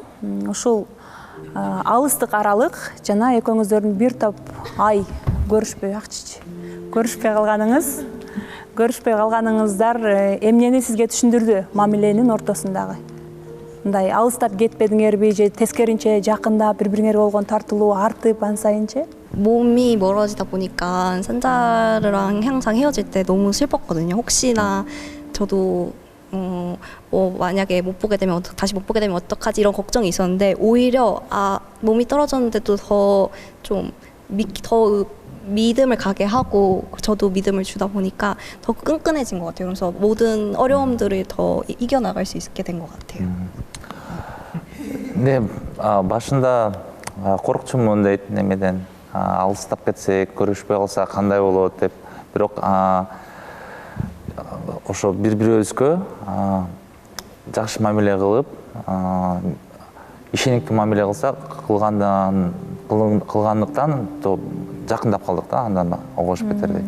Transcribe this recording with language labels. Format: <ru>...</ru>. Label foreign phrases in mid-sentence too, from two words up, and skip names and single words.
<ky>Ушул алыстык аралык жана экөөңүздөрдүн бир топ ай көрүшпөй калганыңыздар эмнени сизге түшүндүрдү мамиленин ортосундагы? мындай алыстап кетпедиңерби же тескеринче жакындап бири бириңерге болгон тартылуу артып ан сайынчы?</ky> <ko>몸이 멀어지다 보니까 산자르랑 항상 헤어질 때 너무 슬펐거든요. 혹시나 저도 뭐 만약에 못 보게 되면 다시 못 보게 되면 어떡하지 이런 걱정이 있었는데 오히려 몸이 떨어졌는데도 더 좀 더 믿음을 가게 하고 저도 믿음을 주다 보니까 더 끈끈해진 것 같아요. 그래서 모든 어려움들을 더 이겨나갈 수 있게 된 것 같아요.</ko> <ky>근데 башында коркчумун дейт немеден алыстап кетсек көрүшпөй калсак кандай болот деп бирок ошо бири бирибизгө жакшы мамиле кылып ишениктүү мамиле кылсак кылгандыктан жакындап калдык да андан огошуп кетер дейт.</ky>